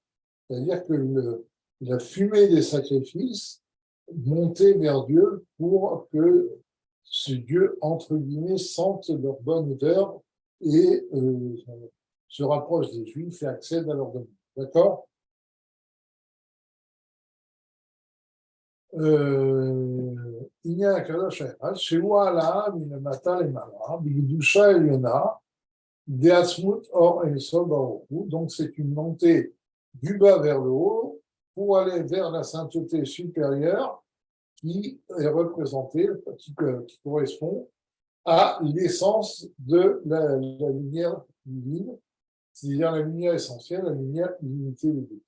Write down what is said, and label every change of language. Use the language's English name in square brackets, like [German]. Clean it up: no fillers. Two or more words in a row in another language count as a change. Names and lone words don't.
[French] C'est-à-dire que la fumée des sacrifices montait vers Dieu pour que ce Dieu, entre guillemets, sente leur bonne odeur et se rapproche des Juifs et accède à leur domaine. D'accord? Il y a un [Hebrew] קדוש אחד, שהוא העלאה מלמטה למעלה, בקדושה עליונה, דעצמות אור אינסוף ברוך הוא. [French] Donc c'est une montée du bas vers le haut pour aller vers la sainteté supérieure qui est représentée, qui correspond à l'essence de la lumière divine, c'est-à-dire la lumière essentielle, la lumière illimitée de Dieu.